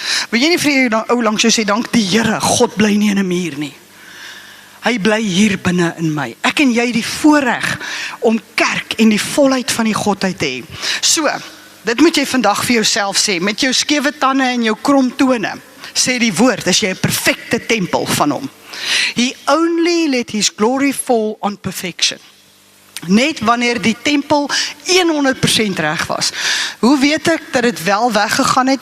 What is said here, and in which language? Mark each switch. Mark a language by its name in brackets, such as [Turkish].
[Afrikaans] Wil jy nie vir jou ou langs jou sê, dank die Here, God bly nie in 'n muur nie. Hy bly hier binne in my. Ek en jy die voorreg om kerk en die volheid van die Godheid te hê. So, dit moet jy vandag vir jouself sê, met jou skewe tande en jou krom tone, sê die woord, as jy 'n perfekte tempel van hom. [English] He only let his glory fall on perfection. [Afrikaans] Net wanneer die tempel 100% reg was. Hoe weet ek dat dit wel weggegaan het?